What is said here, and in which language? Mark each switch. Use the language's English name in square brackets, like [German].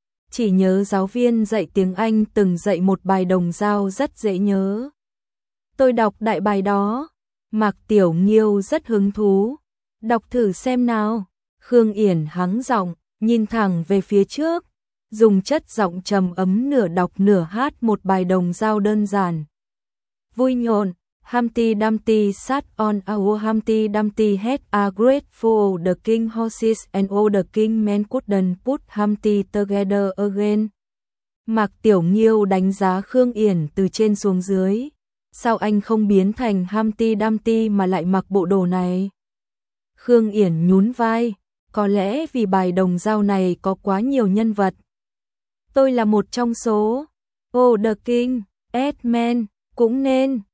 [Vietnamese] Chỉ nhớ giáo viên dạy tiếng Anh từng dạy một bài đồng giao rất dễ nhớ. Tôi đọc đại bài đó. Mạc Tiểu Nghiêu rất hứng thú. Đọc thử xem nào. Khương Yển hắng giọng, nhìn thẳng về phía trước, dùng chất giọng trầm ấm nửa đọc nửa hát một bài đồng giao đơn giản. Vui nhộn, [English] Humpty Dumpty sat on a wall, Humpty Dumpty had a great fall, the king horses and all the king men couldn't put Humpty together again. [Vietnamese] Mạc Tiểu Nghiêu đánh giá Khương Yển từ trên xuống dưới. Sao anh không biến thành Humpty Dumpty mà lại mặc bộ đồ này? Khương Yển nhún vai, có lẽ vì bài đồng giao này có quá nhiều nhân vật. Tôi là một trong số. [English] Oh, the king, [Vietnamese] Edmund, cũng nên.